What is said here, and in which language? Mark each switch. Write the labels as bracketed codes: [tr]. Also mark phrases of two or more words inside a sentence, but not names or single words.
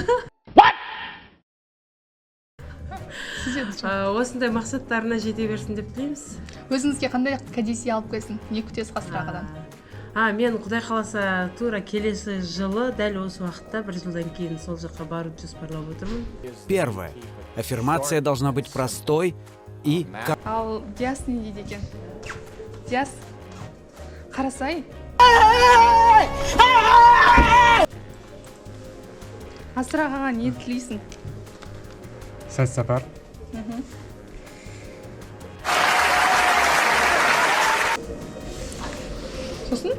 [kk] Осындай мақсаттарына жете берсін деп тілейміз. Өзіңізге қандай кәдесый алып келсін? Не күтесіз Ғасыр ағадан? Мен Құдай қаласа тура келесі жылы дәл осы уақытта бір жылдан кейін сол жаққа барып жоспарлап отырмын. [ru] Первое. Аффирмация должна быть простой и... [kk] Ал Диас не дейді екен? Диас, қарасай. Ғасыр ағаға не тілейсің? Сәт сапар. Сосын?